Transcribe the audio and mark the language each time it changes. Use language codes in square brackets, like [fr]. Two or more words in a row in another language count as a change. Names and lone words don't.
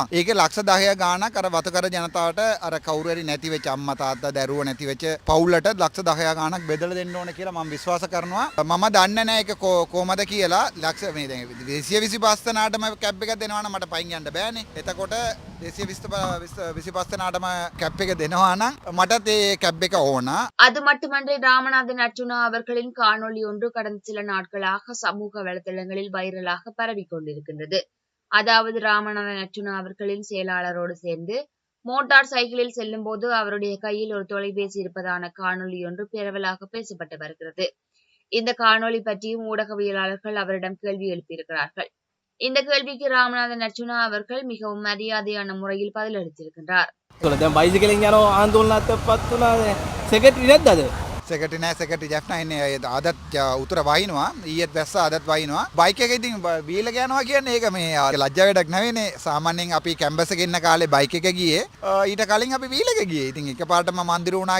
[si] ඒකේ ලක්ෂ 10 ගාණක් අර වතුකර ජනතාවට අර කවුරු හරි නැති වෙච්ච අම්මා තාත්තා දරුවෝ නැති වෙච්ච පවුලට ලක්ෂ 10 ගාණක් බෙදලා දෙන්න ඕනේ කියලා මම විශ්වාස කරනවා. මම දන්නේ නැහැ ඒක කොහමද කියලා. ලක්ෂ මේ දැන් 225 තනාටම කැබ් එකක් දෙනවා නම් මට පයින් යන්න බෑනේ. එතකොට 225 තනාටම කැබ් එක දෙනවා නම් මටත් ඒ කැබ් එක ඕන. [ta] அது மட்டுமன்றி ராமநாதன் அர்ச்சுனா அவர்களின் காணொளி ஒன்று கடந்த சில நாட்களாக சமூக வலைதளங்களில் வைரலாக பரவிக் கொண்டிருக்கின்றது. அதாவது ராமநாதன் அர்ச்சுனா அவர்களின் செயலாளரோடு சேர்ந்து மோட்டார் சைக்கிளில் செல்லும் போது அவருடைய கையில் ஒரு தொலைபேசி இருப்பதான காணொளி ஒன்று பரவலாக பேசப்பட்டு வருகிறது. இந்த காணொளி பற்றியும் ஊடகவியலாளர்கள் அவரிடம் கேள்வி எழுப்பியிருக்கிறார்கள். இந்த கேள்விக்கு ராமநாதன் அர்ச்சுனா அவர்கள் மிகவும் மரியாதையான முறையில் பதிலளித்திருக்கின்றார். [si] දැන් බයිසිකලෙන් යන ආందోලනත් පත් වුණා සෙක්‍රටරි නැද්ද අද? සෙක්‍රටරි නෑ සෙක්‍රටරි ජෙෆ්නා ඉන්නේ අදත් උතුර වහිනවා ඊයේත් වැස්ස අදත් වහිනවා බයික් එක ඉතින් වීල් එක යනවා කියන්නේ ඒක මේ ලැජ්ජා වැඩක් නෙවෙයිනේ සාමාන්‍යයෙන් අපි කැම්පස් එකේ ඉන්න කාලේ බයික් එක ගියේ ඊට කලින් අපි වීල් එක ගියේ ඉතින් එකපාරටම මන්දිර වුණා